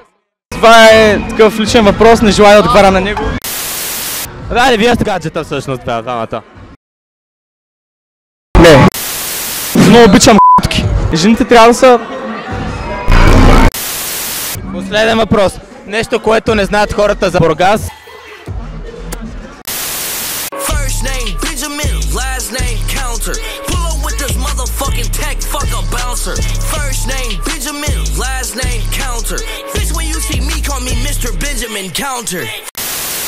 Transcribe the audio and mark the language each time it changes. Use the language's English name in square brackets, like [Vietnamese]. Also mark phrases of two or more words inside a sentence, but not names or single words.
[Bulgarian] Това е такъв личен въпрос, не желая да отговаря на него. Да, вие сте гаджета всъщност, двамата. Не. Много обичам ***ки. Жените трябва да са... Последен въпрос. Нещо, което не знаят хората за Бургас. [English] First name Benjamin, last name Counter. Pull up with this motherfucking tech, fuck a bouncer. First name Benjamin, last name Counter. Bitch, when you see me, call me Mr.